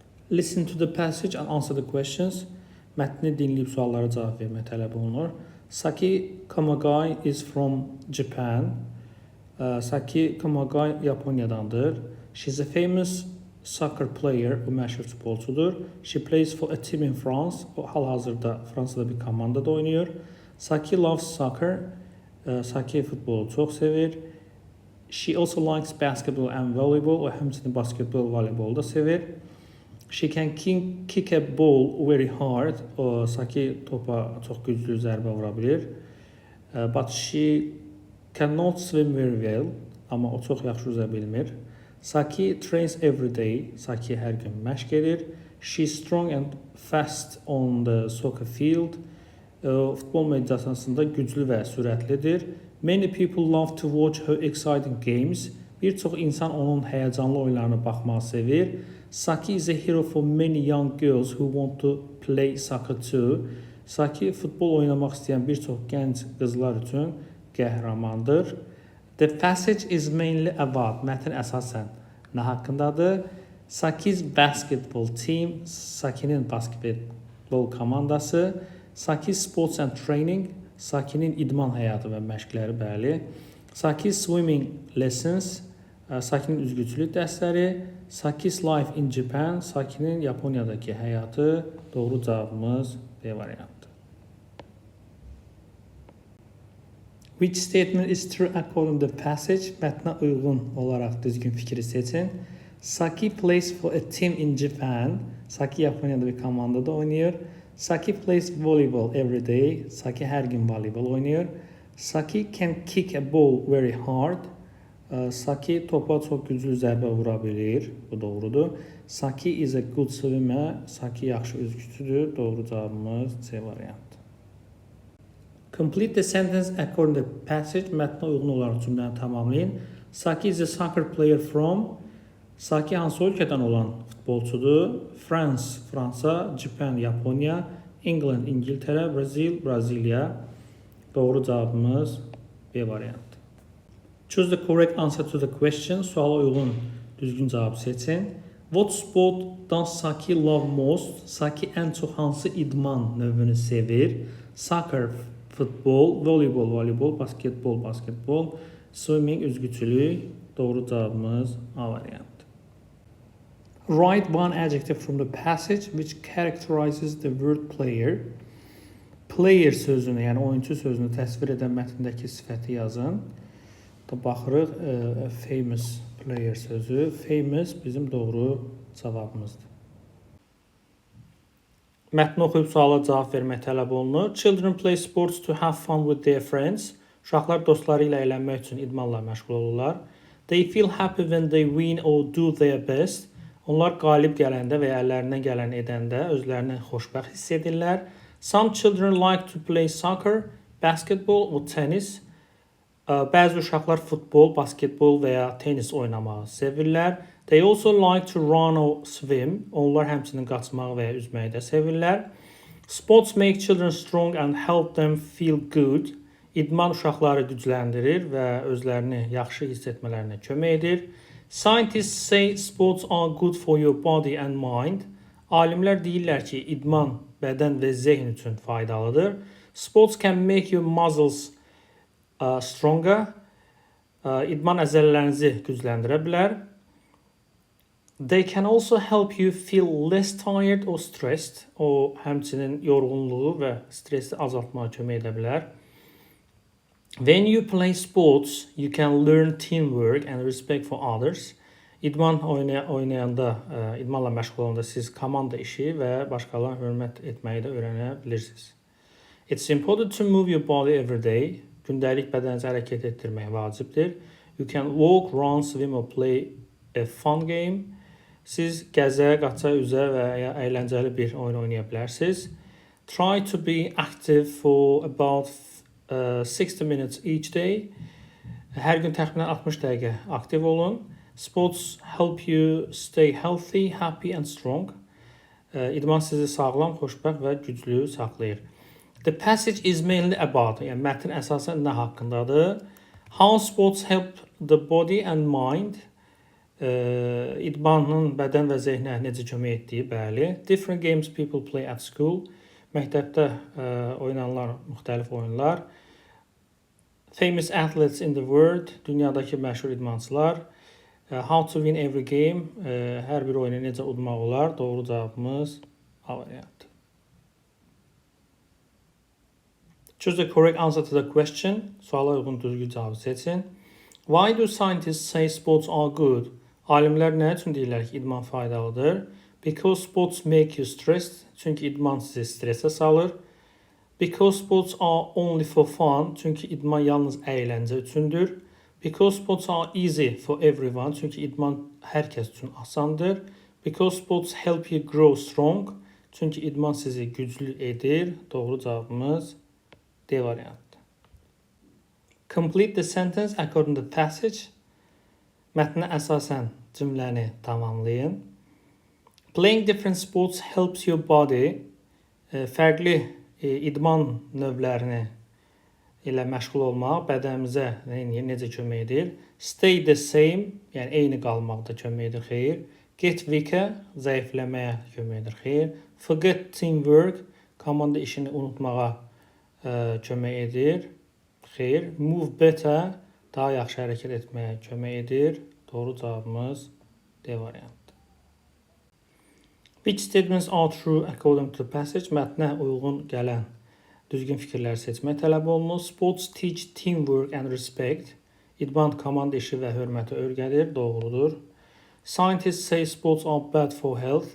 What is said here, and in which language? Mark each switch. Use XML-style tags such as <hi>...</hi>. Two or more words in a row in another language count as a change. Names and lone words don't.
<en>Listen to the passage and answer the questions.</en> <az>Mətni dinləyib suallara cavab vermək tələb olunur.</az> <en>Saki Kamagai is from Japan.</en> <az>Saki Kamagai Yaponiyadandır.</az> <en>She's a famous soccer player,</en> <az>o məşhur futbolçudur.</az> <en>She plays for a team in France.</en> <az>O hal-hazırda Fransada bir komandada oynayır.</az> <en>Saki loves soccer.</en> <az>Saki futbolu çox sevir.</az> <en>She also likes basketball and volleyball.</en> <az>O həmçinin basketbol, voleybolu da sevir.</az> <en>She can kick a ball very hard.</en> <az>O Saki topa çox güclü zərbə vura bilir.</az> <en>But she cannot swim very well.</en> <az>Amma o çox yaxşı üzə bilmir.</az> <en>Saki trains every day.</en> <az>Saki hər gün məşq edir.</az> <en>She's strong and fast on the soccer field.</en> <az>Futbol meydançasında güclü və sürətlidir.</az> <en>Many people love to watch her exciting games.</en> <az>Bir çox insan onun həyəcanlı oyunlarına baxmağı sevir.</az> <en>Saki is a hero for many young girls who want to play soccer too.</en> <az>Saki futbol oynamaq istəyən bir çox gənc qızlar üçün qəhrəmandır.</az> <en>The passage is mainly about,</en> <az>mətn əsasən nə haqqındadır?</az> <en>Saki's basketball team,</en> <az>Sakinin basketbol komandası.</az> <en>Saki's sports and training,</en> <az>Sakinin idman həyatı və məşqləri, bəli.</az> <en>Saki's swimming lessons,</en> <az>Sakinin üzgüçülük dərsləri.</az> <en>Saki's life in Japan,</en> <az>Sakinin Yaponiyadakı həyatı. Doğru cavabımız B variantı.</az> <en>Which statement is true according to the passage?</en> <az>Mətnə uyğun olaraq düzgün fikri seçin.</az> <en>Saki plays for a team in Japan.</en> <az>Saki Yaponiyada bir komandada oynayır.</az> <en>Saki plays volleyball every day.</en> <az>Saki hər gün voleybol oynayır.</az> <en>Saki can kick a ball very hard.</en> <az>Saki topa çox güclü zərbə vura bilir. Bu doğrudur.</az> <en>Saki is a good swimmer.</en> <az>Saki yaxşı üzgüçüdür. Doğru cavabımız C variantı.</az> <en>Complete the sentence according to the passage.</en> <az>Mətnə uyğun olaraq cümləni tamamlayın.</az> <en>Saki is a soccer player from.</en> <az>Saki hansı ölkədən olan futbolçudur? France, Fransa, Japan, Yaponiya, England, İngiltərə, Brazil, Braziliya. Doğru cavabımız B variantı.</az> <en>Choose the correct answer to the question.</en> <az>Suala uyğun düzgün cavab seçin.</az> <en>What sport does Saki love most?</en> <az>Saki ən çox hansı idman növünü sevir? Soccer, futbol, voleybol, voleybol, basketbol, basketbol, swimming, üzgüçülük. Doğru cavabımız A variantı.</az> <en>Write one adjective from the passage which characterizes the word player.</en> <az>Player sözünü, yəni oyuncu sözünü təsvir edən mətndəki sifəti yazın. Baxırıq,</az> <en>famous player</en> <az>sözü. Famous bizim doğru cavabımızdır. Mətni oxuyub suala cavab vermək tələb olunur.</az> <en>Children play sports to have fun with their friends.</en> <az>Uşaqlar dostları ilə əylənmək üçün idmanla məşğul olurlar.</az> <en>They feel happy when they win or do their best.</en> <az>Onlar qalib gələndə və ya əllərindən gələni edəndə özlərini xoşbəxt hiss edirlər.</az> <en>Some children like to play soccer, basketball or tennis.</en> <az>Bəzi uşaqlar futbol, basketbol və ya tenis oynamağı sevirlər.</az> <en>They also like to run or swim.</en> <az>Onlar həmçinin qaçmağı və ya üzməyi də sevirlər.</az> <en>Sports make children strong and help them feel good.</en> <az>İdman uşaqları gücləndirir və özlərini yaxşı hiss etmələrinə kömək edir.</az> <en>Scientists say sports are good for your body and mind.</en> <az>Alimlər deyirlər ki, idman bədən və zehn üçün faydalıdır.</az> <en>Sports can make your muscles stronger.</en> <az>İdman əzələlərinizi gücləndirə bilər.</az> <en>They can also help you feel less tired or stressed.</en> <az>O, həmçinin yorğunluğu və stresi azaltmağa kömək edə bilər.</az> <en>When you play sports, you can learn teamwork and respect for others.</en> <az>İdman oynayanda, idmanla məşğul olanda siz komanda işi və başqalarına hörmət etməyi də öyrənə bilirsiniz.</az> <en>It's important to move your body every day.</en> <az>Gündəlik bədənizi hərəkət etdirmək vacibdir.</az> <en>You can walk, run, swim or play a fun game.</en> <az>Siz gəzə, qaça, üzə və ya əyləncəli bir oyun oynaya bilərsiniz.</az> <en>Try to be active for about 60 minutes each day.</en> <az>Hər gün təxminən 60 dəqiqə aktiv olun.</az> <en>Sports help you stay healthy, happy and strong.</en> <az>İdman sizi sağlam, xoşbəxt və güclü saxlayır.</az> <en>The passage is mainly about,</en> <az>yəni mətn əsasən nə haqqındadır?</az> <en>How sports help the body and mind.</en> <az>İdmanın bədən və zehnə necə kömək etdiyi, bəli.</az> <en>Different games people play at school.</en> <az>Məktəbdə oynanılan müxtəlif oyunlar.</az> <en>Famous athletes in the world.</en> <az>Dünyadakı məşhur idmançılar.</az> <en>How to win every game.</en> <az>Hər bir oyunu necə udmaq olar? Doğru cavabımız A variantı.</az> <en>Choose the correct answer to the question.</en> <az>Suala uyğun düzgün cavabı seçin.</az> <en>Why do scientists say sports are good?</en> <az>Alimlər nə üçün deyirlər ki, idman faydalıdır?</az> <en>Because sports make you stressed.</en> <az>Çünki idman sizi stresə salır.</az> <en>Because sports are only for fun.</en> <az>Çünki idman yalnız əyləncə üçündür.</az> <en>Because sports are easy for everyone.</en> <az>Çünki idman hər kəs üçün asandır.</az> <en>Because sports help you grow strong.</en> <az>Çünki idman sizi güclü edir. Doğru cavabımız D variantı.</az> <en>Complete the sentence according to the passage.</en> <az>Mətnə əsasən cümləni tamamlayın.</az> <en>Playing different sports helps your body.</en> <az>Fərqli idman növlərini ilə məşğul olmaq bədənimizə necə kömək edir?</az> <en>Stay the same,</en> <az>yəni eyni qalmaqda kömək edir, xeyr.</az> <en>Get weaker,</en> <az>zəifləməyə kömək edir, xeyr.</az> <en>Forget teamwork,</en> <az>komanda işini unutmağa kömək edir, xeyr.</az> <en>Move better,</en> <az>daha yaxşı hərəkət etməyə kömək edir. Doğru cavabımız D variantı.</az> <en>Which statements are true according to the passage?</en> <az>Mətnə uyğun gələn düzgün fikirləri seçmək tələb olunur.</az> <en>Sports teach teamwork and respect.</en> <az>İdman komanda işi və hörməti öyrədir. Doğrudur.</az> <en>Scientists say sports are bad for health.</en>